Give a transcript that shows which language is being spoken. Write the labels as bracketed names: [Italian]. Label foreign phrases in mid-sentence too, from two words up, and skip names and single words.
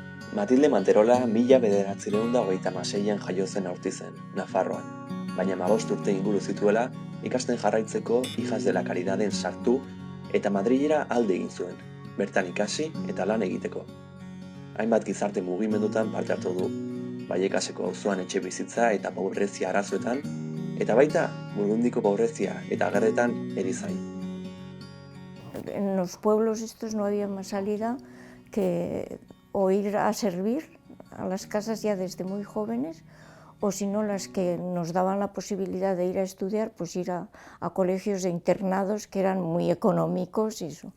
[Basque] Matilde Manterola 1936an jaio zen Aurtizen, Nafarroan, baina 15 urte inguru zituela ikasten jarraitzeko Hijas de la Caridaden sartu eta Madrilera alde egin zuen, bertan ikasi eta lan egiteko. Hainbat gizarte mugimendutan parte hartu du, Vallecaseko auzoan etxe bizitza eta pobrezia arazoetan, eta baita Burundiko pobrezia eta gerretan erizain. [Spanish] En los pueblos estos no había más salida que o ir a servir a las casas ya desde muy jóvenes, o si no, las que nos daban la posibilidad de ir a estudiar, pues ir a colegios de internados que eran muy económicos y eso.